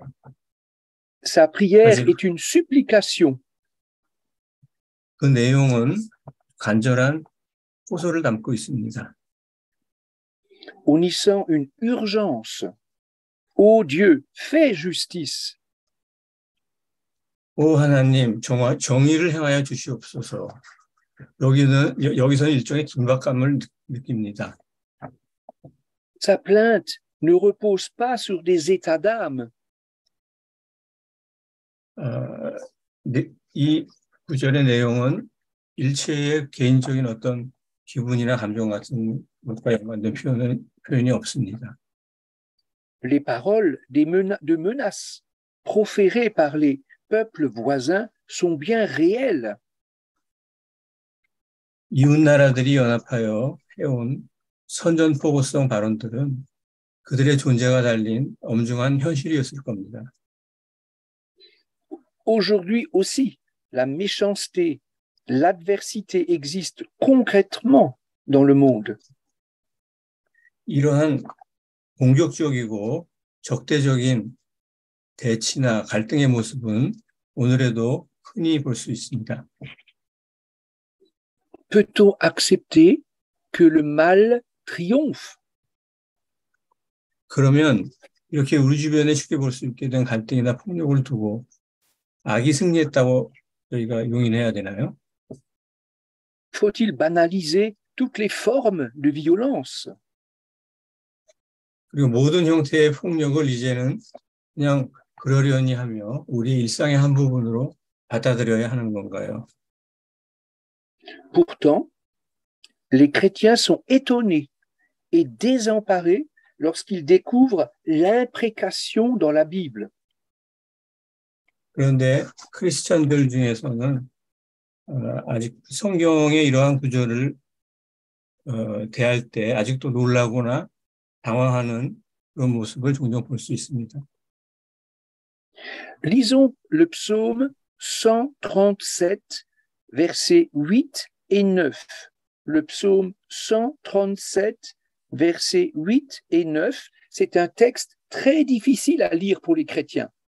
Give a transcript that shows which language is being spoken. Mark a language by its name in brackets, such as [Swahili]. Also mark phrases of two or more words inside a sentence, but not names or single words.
[French] Sa prière est une supplication. [Korean] 그 내용은 간절한 호소를 담고 있습니다. [French] On y sent une urgence. Ô Dieu, fais justice. [Korean] 오 하나님, 정의를 행하여 주시옵소서. 여기서는 일종의 긴박감을 느낍니다. [French] Sa plainte ne repose pas sur des états d'âme. [Korean] 이 구절의 내용은 일체의 개인적인 어떤 기분이나 감정 같은 것과 연관된 표현이 없습니다. [French] Les paroles de menaces proférées par les peuples voisins sont bien réelles. [Korean] 이웃 나라들이 연합하여 해온 선전포고성 발언들은 그들의 존재가 달린 엄중한 현실이었을 겁니다. [French] Aujourd'hui aussi, la méchanceté, l'adversité existent concrètement dans le monde. [Korean] 이러한 공격적이고 적대적인 대치나 갈등의 모습은 오늘에도 흔히 볼 수 있습니다. [French] Peut-on accepter que le mal triomphe? [Korean] 그러면 이렇게 우리 주변에 쉽게 볼 수 있게 된 갈등이나 폭력을 두고 악이 승리했다고 저희가 용인해야 되나요? [French] Faut-il banaliser toutes les formes de violence? [Korean] 그리고 모든 형태의 폭력을 이제는 그냥 그러려니 하며 우리 일상의 한 부분으로 받아들여야 하는 건가요? [French] Pourtant, les chrétiens sont étonnés et désemparés lorsqu'ils découvrent l'imprécation dans la Bible. [Korean] 그런데 크리스천들 중에서는 아직 성경의 이러한 구절을 대할 때 아직도 놀라거나 당황하는 그런 모습을 종종 볼 수 있습니다. [French] Lisons le psaume 137, versets 8 et 9. Le psaume 137, versets 8 et 9, c'est un texte très difficile à lire pour les chrétiens.